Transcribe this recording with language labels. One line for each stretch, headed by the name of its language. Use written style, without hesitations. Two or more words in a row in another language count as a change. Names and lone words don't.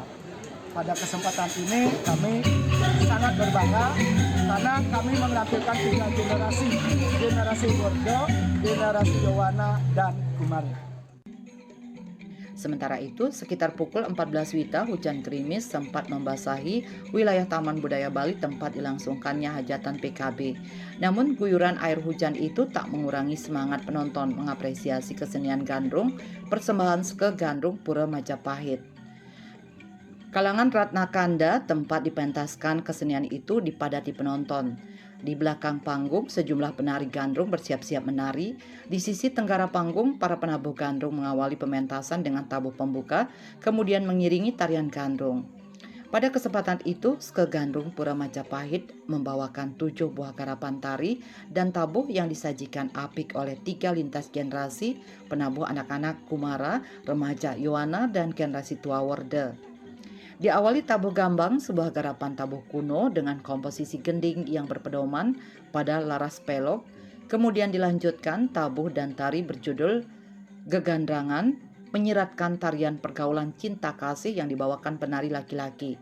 Indonesian: Pada kesempatan ini kami sangat berbangga karena kami menampilkan tiga generasi Bordo, generasi Yowana, dan Kumari. Sementara itu, sekitar pukul 14 WITA, hujan gerimis sempat membasahi wilayah Taman Budaya Bali tempat dilangsungkannya hajatan PKB. Namun, guyuran air hujan itu tak mengurangi semangat penonton mengapresiasi kesenian gandrung persembahan Seke Gandrung Pura Majapahit. Kalangan Ratna Kanda, tempat dipentaskan kesenian itu, dipadati penonton. Di belakang panggung, sejumlah penari gandrung bersiap-siap menari. Di sisi tenggara panggung, para penabuh gandrung mengawali pementasan dengan tabuh pembuka, kemudian mengiringi tarian gandrung. Pada kesempatan itu, Seke Gandrung Pura Majapahit membawakan 7 buah garapan tari dan tabuh yang disajikan apik oleh 3 lintas generasi penabuh anak-anak Kumara, remaja Yowana, dan generasi tua Worde. Diawali tabuh gambang, sebuah garapan tabuh kuno dengan komposisi gending yang berpedoman pada laras pelok. Kemudian dilanjutkan tabuh dan tari berjudul Gegandrangan, menyiratkan tarian pergaulan cinta kasih yang dibawakan penari laki-laki.